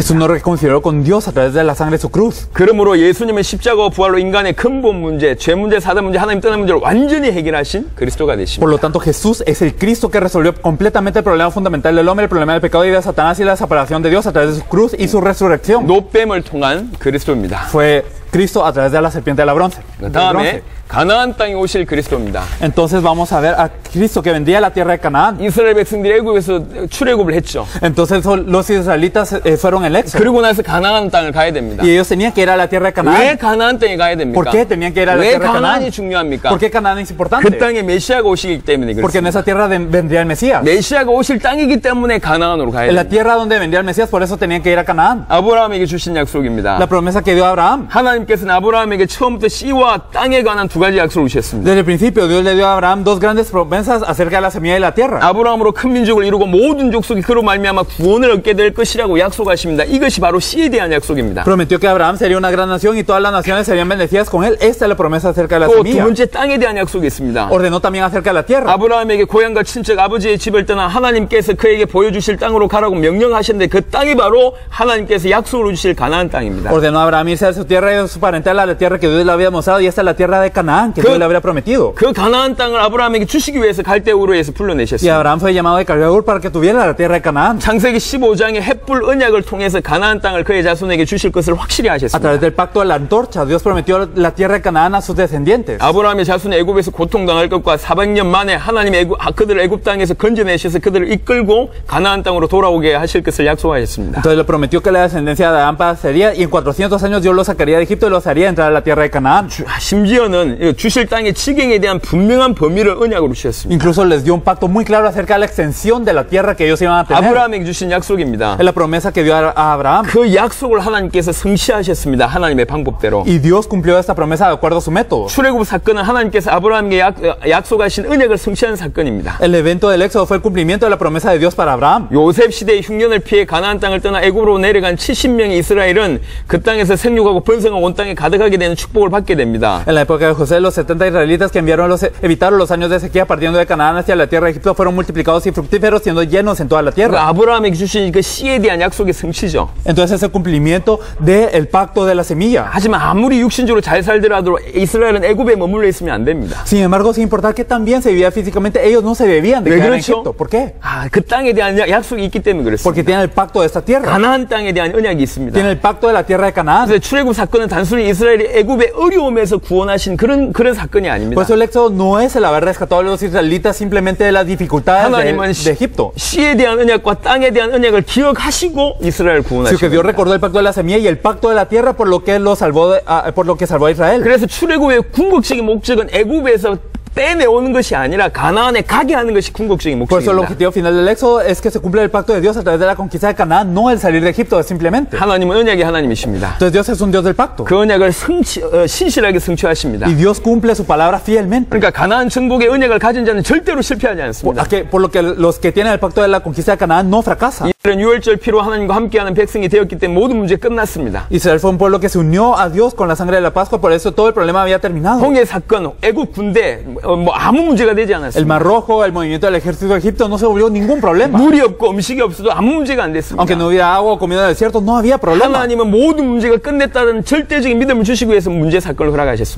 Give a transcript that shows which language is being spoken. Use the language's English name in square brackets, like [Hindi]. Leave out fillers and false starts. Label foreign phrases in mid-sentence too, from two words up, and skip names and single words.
[Spanish] Jesús nos reconcilió con Dios a través de la sangre de su cruz. [Korean] 그러므로 예수님의 십자가와 부활로 인간의 근본 문제, 죄 문제, 사단 문제, 하나님 떠난 문제를 완전히 해결하신 그리스도가 되십니다. [Spanish] Por lo tanto, Jesús es el Cristo que resolvió completamente el problema fundamental del hombre, el problema del pecado y de Satanás y la separación de Dios a través de su cruz y su resurrección. [Korean] 노뱀을 통한 그리스도입니다. [Spanish] Fue Cristo a través de la serpiente de la bronce. [Korean] 다음에 가나안 땅에 오실 그리스도입니다. [Spanish] Entonces vamos a ver a Cristo que vendría a la tierra de Canaán. [Korean] 이스라엘 백성들이 애굽에서 출애굽을 했죠. [Spanish] Entonces los israelitas fueron el éxodo. [Korean] 그리고 나서 가나안 땅을 가야 됩니다. [Spanish] Y ellos tenían que ir a la tierra de Canaán. [Korean] 왜 가나안 땅에 가야 됩니까? [Spanish] ¿Por qué tenían que ir a la [Korean] 왜 [Spanish] tierra de Canaán? [Korean] 가나안이 중요합니까? [Spanish] ¿Por qué Canaán es importante? [Korean] 그 땅에 메시아가 오시기 때문에 [Spanish] Porque en [Korean] 그렇습니다. [Spanish] esa tierra vendría el Mesías. [Korean] 메시아가 오실 땅이기 때문에 가나안으로 가야 [Spanish] En la [Korean] 됩니다. [Spanish] tierra donde vendría el Mesías, por eso tenían que ir a Canaán. [Korean] 아브라함에게 주신 약속입니다. [Spanish] La promesa que dio a Abraham. [Korean] 하나님께서는 아브라함에게 처음부터 씨와 땅에 관한 두 가지 약속을 주셨습니다. [Spanish] Desde el principio, Dios le dio a Abraham dos grandes promesas acerca de la semilla y la tierra. [Korean] 아브라함으로 큰 민족을 이루고 모든 족속이 그로 말미암아 구원을 얻게 될 것이라고 약속하십니다. 이것이 바로 씨에 대한 약속입니다. [Spanish] Prometió que Abraham sería una gran nación y todas las naciones serían bendecidas con él. Esta es la promesa acerca de la [Korean] 또 두 [Spanish] semilla. [Korean] 번째 땅에 대한 약속이 있습니다. [Spanish] Ordenó también acerca de la tierra. [Korean] 아브라함에게 고향과 친척 아버지의 집을 떠나 하나님께서 그에게 보여주실 땅으로 가라고 명령하셨는데 그 땅이 바로 하나님께서 약속으로 주실 가나안 땅입니다. [Spanish] Ordenó a Abraham irse a su tierra y de su parentela a la tierra que Dios le había mostrado, y esta es la tierra de Canaán que Dios le había prometido. [Korean] 그 가나안 땅을 아브라함에게 주시기 위해서 갈대우르에서 [Spanish] Y [Korean] 불러내셨습니다. [Spanish] Abraham fue llamado de Caldeur para que tuviera la tierra de Canaán. [Korean] 창세기 15장의 햇불 언약을 통해서 가나안 땅을 그의 자손에게 주실 것을 확실히 [Spanish] A [Korean] 하셨습니다. [Spanish] través del pacto de la antorcha, Dios prometió la tierra de Canaán a sus descendientes. [Korean] 아브라함의 자손이 애굽에서 고통당할 것과 400년 만에 하나님이 그들을 애굽 땅에서 건져내셔서 그들을 이끌고 가나안 땅으로 돌아오게 하실 것을 약속하셨습니다. [Spanish] Entonces le prometió que la descendencia de Abraham sería, y en 400 años Dios los sacaría de Egipto y los haría entrar a la tierra de Canaán. [Korean] 심지어는 주실 땅의 지경에 대한 분명한 범위를 언약으로 주셨습니다. [Spanish] Incluso les dio un pacto muy claro acerca de la extensión de la tierra que ellos iban a tener. [Korean] 아브라함에게 주신 약속입니다. [Spanish] Es la promesa que dio a Abraham. [Korean] 그 약속을 하나님께서 성취하셨습니다. 하나님의 방법대로. [Spanish] Y Dios cumplió esta promesa de acuerdo a su método. [Korean] 출애굽 사건은 하나님께서 아브라함에게 약속하신 은혜를 성취한 사건입니다. [Spanish] El evento del éxodo fue el cumplimiento de la promesa de Dios para Abraham. [Korean] 요셉 시대의 흉년을 피해 가나안 땅을 떠나 애굽으로 내려간 70명의 이스라엘은 그 땅에서 생육하고 번성하고 온 땅에 가득하게 되는 축복을 받게 됩니다. [Spanish] En la época de José, los 70 israelitas que evitaron los años de sequía partiendo de Canaán hacia la tierra de Egipto fueron multiplicados y fructíferos, siendo llenos en toda la tierra. [Korean] 아브라함에게 주신 그 씨에 대한 약속의 성취죠. [Spanish] Entonces es el cumplimiento del pacto de la semilla. [Korean] 하지만 아무리 육신적으로 잘 살더라도 이스라엘은 애굽에 머물러 있으면 안 됩니다. [Spanish] Sin embargo, sin importar que tan bien se vivía físicamente, ellos no se debían de [Korean] 왜 [Spanish] quedar en [Korean] 그렇죠? [Spanish] Egipto. ¿Por qué? [Korean] 그 땅에 대한 약속이 있기 때문에 [Spanish] Porque [Korean] 그렇습니다. [Spanish] tienen el pacto de esta tierra. [Korean] 가나안 땅에 대한 언약이 있습니다. [Spanish] Tienen el pacto de la tierra de Canaán. [Korean] 그래서 출애굽 사건은 단순히 이스라엘이 애굽의 어려움에서 구원하신 그런 사건이 아닙니다. [Spanish] Por eso el éxodo no es el haber rescatado a los israelitas simplemente de las dificultades [Korean] 하나님은 [Spanish] de Egipto, [Korean] 씨에 대한 언약과 땅에 대한 언약을 기억하시고 이스라엘 [Spanish] sino que [Korean] 구원하신 [Spanish] Dios [Korean] 겁니다. [Spanish] recordó el pacto de la semilla y el pacto de la tierra por lo que salvó a Israel. [Korean] 그래서 출애굽의 궁극적인 목적은 애굽에서 빼내오는 것이 아니라 가나안에 가게 하는 것이 궁극적인 [Spanish] Por eso el [Korean] 목적입니다. [Spanish] objetivo final del éxodo es que se cumpla el pacto de Dios a través de la conquista de Canaán, no el salir de Egipto, simplemente. [Korean] 하나님은 언약의 하나님이십니다. [Spanish] Entonces Dios es un Dios del pacto. [Korean] 그 언약을 신실하게 성취하십니다. [Spanish] Y Dios cumple su palabra fielmente. [Korean] 그러니까 가나안 정복의 언약을 가진 자는 절대로 실패하지 않습니다. [Spanish] Por lo que los que tienen el pacto de la conquista de Canaán no fracasan. [Korean] 이들은 유월절 피로 하나님과 함께하는 백성이 되었기 때문에 모든 문제 끝났습니다. [Spanish] Israel fue un pueblo que se unió a Dios con la sangre de la Pascua, por eso todo el problema había terminado. [Korean] 홍해 사건, 애굽 군대 뭐 아무 문제가 되지 [Spanish] El [Korean] 않았습니다. [Spanish] Mar Rojo, el movimiento del ejército de Egipto no se volvió ningún problema. [Korean] 물이 없고 음식이 없어도 아무 문제가 안 됐습니다. [Spanish] Aunque no hubiera agua o comida en el desierto, no había problema. [Korean] 하나님은 모든 문제가 끝냈다는 절대적인 믿음을 주시기 위해서 문제 사건을 허락하셨습니다.